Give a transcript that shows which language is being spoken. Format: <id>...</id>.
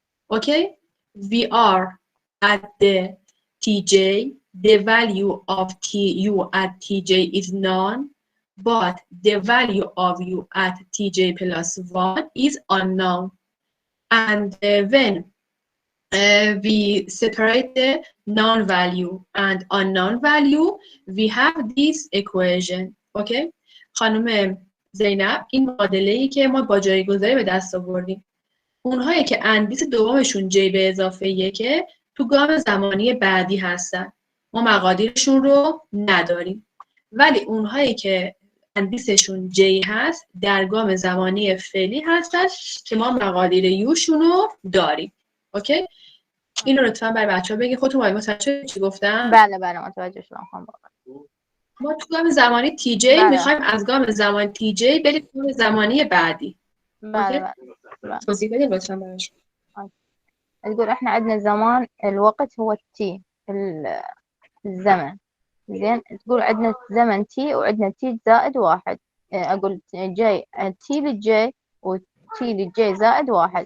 <en>Okay, we are at the Tj, the value of Tu at Tj is known, but the value of U at Tj plus 1 is unknown. And when we separate the known value and unknown value, we have this equation.</en> <fa>Okay, خانم زینب، این معادله‌ای که ما با جایگذاری به دست آوردیم، اونهایی که اندیس دومشون جی به اضافه یکه تو گام زمانی بعدی هستن، ما مقادیرشون رو نداریم، ولی اونهایی که اندیسشون جی هست در گام زمانی فعلی هستن که ما مقادیر یوشون رو داریم. اوکی؟ اینو لطفاً برای بچه‌ها بگید. خودتون متوجه چی گفتم؟ بله متوجه شدم خانم. ما تو گام زمانی تی جی میخوایم از گام زمان تی جی بریم گام زمانی بعدی. بله. توضیح بدید لطفا براش.</fa> <ar>تقول احنا عندنا زمان الوقت هو التي الزمن. زين تقول عندنا زمن تي وعندنا تي زائد واحد. اقول جي تي للجي وتي للجي زائد واحد.</ar>